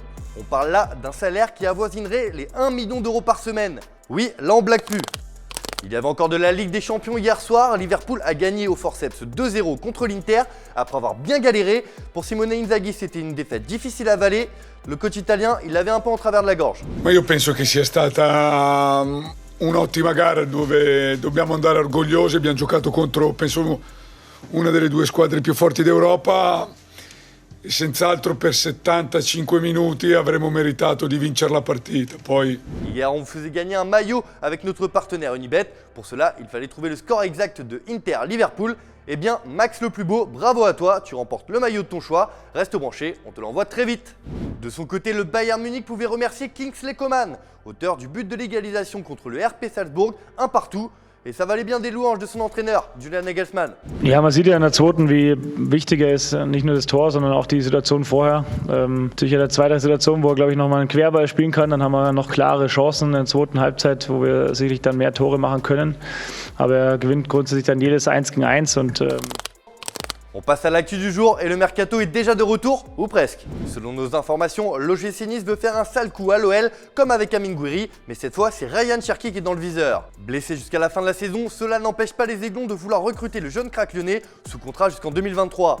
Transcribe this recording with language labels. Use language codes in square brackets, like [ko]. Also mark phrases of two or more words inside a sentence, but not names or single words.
[fr] On parle là d'un salaire qui avoisinerait les 1 million d'euros par semaine. Oui, là on blague plus. Il y avait encore de la Ligue des Champions hier soir, Liverpool a gagné au forceps 2-0 contre l'Inter après avoir bien galéré. Pour Simone Inzaghi, c'était une défaite difficile à avaler. Le coach italien, il l'avait un peu en travers de la gorge. [it] Ma io penso che sia stata un'ottima gara dove dobbiamo andare orgogliosi, abbiamo giocato contro, penso, una delle due squadre più forti d'Europa. Senz'altro per 75 minuti avremmo meritato di vincere la partita. Poi... [fr] Hier, on vous faisait gagner un maillot avec notre partenaire Unibet. Pour cela, il fallait trouver le score exact de Inter-Liverpool. Eh bien, Max le plus beau, bravo à toi, tu remportes le maillot de ton choix. Reste branché, on te l'envoie très vite. De son côté, le Bayern Munich pouvait remercier Kingsley Coman, auteur du but de l'égalisation contre le RP Salzburg, un partout. Et ça valait bien des louanges de son entraîneur, Julian Nagelsmann. [de] Ja, man sieht ja in der zweiten, wie wichtig er ist, nicht nur das Tor, sondern auch die Situation vorher. Sicher in der zweiten Situation, wo er, glaube ich, nochmal einen Querball spielen kann, dann haben wir noch klare Chancen in der zweiten Halbzeit, wo wir sicherlich dann mehr Tore machen können. Aber er gewinnt grundsätzlich dann jedes 1 gegen 1 und... [fr] On passe à l'actu du jour et le mercato est déjà de retour, ou presque. Selon nos informations, l'OGC Nice veut faire un sale coup à l'OL, comme avec Amine Gouiri, mais cette fois c'est Ryan Cherki qui est dans le viseur. Blessé jusqu'à la fin de la saison, cela n'empêche pas les Aiglons de vouloir recruter le jeune crack lyonnais sous contrat jusqu'en 2023.